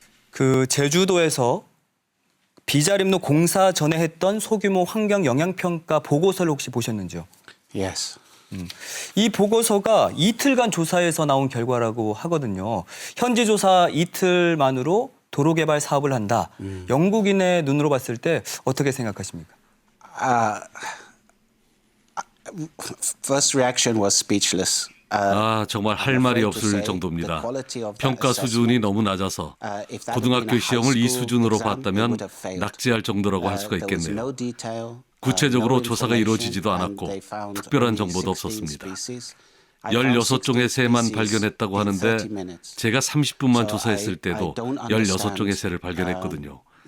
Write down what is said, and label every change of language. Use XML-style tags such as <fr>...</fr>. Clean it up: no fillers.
<ko>그 제주도에서 비자림로 공사 전에 했던 소규모 환경 영향평가 보고서를 혹시 보셨는지요?</ko> <en>Yes.</en> <ko>이 보고서가 이틀간 조사에서 나온 결과라고 하거든요. 현지 조사 이틀만으로 도로 개발 사업을 한다. 영국인의 눈으로 봤을 때 어떻게 생각하십니까?</ko> <en>First reaction was speechless.</en> <ko>정말 할 말이 없을 정도입니다. 평가 수준이 너무 낮아서 고등학교 시험을 이 수준으로 봤다면 낙제할 정도라고 할 수가 있겠네요. 구체적으로 조사가 이루어지지도 않았고 특별한 정보도 없었습니다. 16종의 새만 발견했다고 하는데 제가 30분만 조사했을 때도 16종의 새를 발견했거든요.</ko>